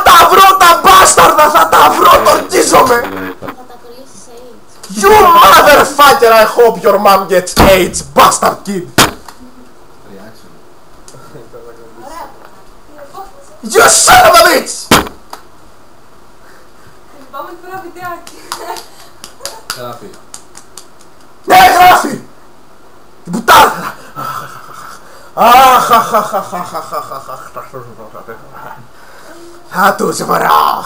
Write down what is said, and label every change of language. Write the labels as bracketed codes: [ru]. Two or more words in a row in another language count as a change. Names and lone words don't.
[el] βρω τα μπάσταρδα, θα τα βρω, τορκίζομαι! [en] You motherfucker, I hope your mom gets AIDS, bastard kid! You son of a bitch! [el] Πάμε τώρα βιντεάκι. Γράφει. Ναι, γράφει! Την πουτάνα! Θα τους βρω!